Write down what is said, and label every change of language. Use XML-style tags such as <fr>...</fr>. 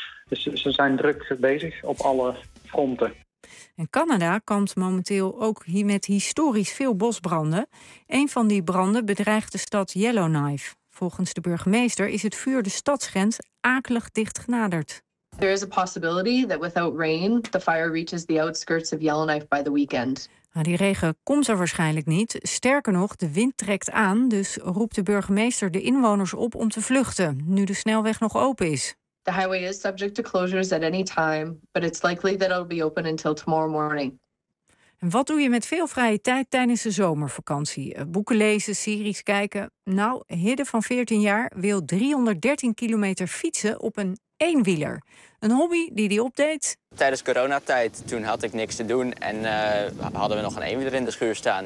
<nl>Dus ze zijn druk bezig op alle fronten. En Canada kampt momenteel ook hier met historisch veel bosbranden. Een van die branden bedreigt de stad Yellowknife. Volgens de burgemeester is het vuur de stadsgrens akelig dicht genaderd.</nl> <en>There is a possibility that without rain, the fire reaches the outskirts of Yellowknife by the weekend.</en> <nl>Nou, die regen komt er waarschijnlijk niet. Sterker nog, de wind trekt aan, dus roept de burgemeester de inwoners op om te vluchten, nu de snelweg nog open is.</nl> <en>The highway is subject to closures at any time, but it's likely that it'll be open until tomorrow morning.</en> <nl>En wat doe je met veel vrije tijd tijdens de zomervakantie? Boeken lezen, series kijken? Nou, Hidde van 14 jaar wil 313 kilometer fietsen op een eenwieler. Een hobby die hij opdeed. Tijdens coronatijd, toen had ik niks te doen en hadden we nog een eenwieler in de schuur staan.</nl>